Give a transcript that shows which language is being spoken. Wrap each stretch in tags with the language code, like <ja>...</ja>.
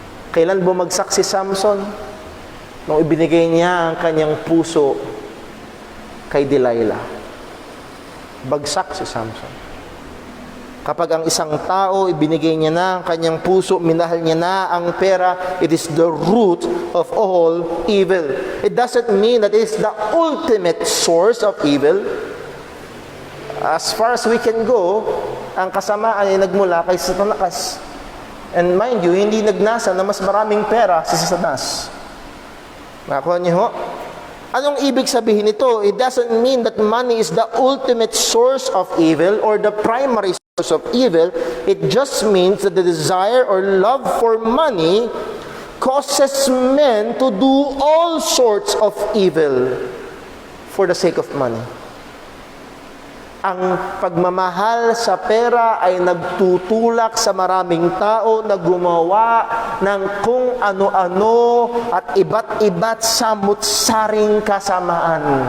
<tl>Kailan bumagsak si Samson? Nung ibinigay niya ang kanyang puso kay Delilah. Bagsak si Samson. Kapag ang isang tao, ibinigay niya na ang kanyang puso, minahal niya na ang pera,</tl> <en>it is the root of all evil. It doesn't mean that it is the ultimate source of evil. As far as we can go,</en> <tl>ang kasamaan ay nagmula kay Satanas.</tl> <en>And mind you,</en> <tl>hindi nagnasa na mas maraming pera si Satanas. Nakuha niyo ho? Anong ibig sabihin nito?</tl> <en>It doesn't mean that money is the ultimate source of evil or the primary source of evil. It just means that the desire or love for money causes men to do all sorts of evil for the sake of money.</en> <tl>Ang pagmamahal sa pera ay nagtutulak sa maraming tao na gumawa ng kung ano-ano at iba't-iba't samut-saring kasamaan.</tl>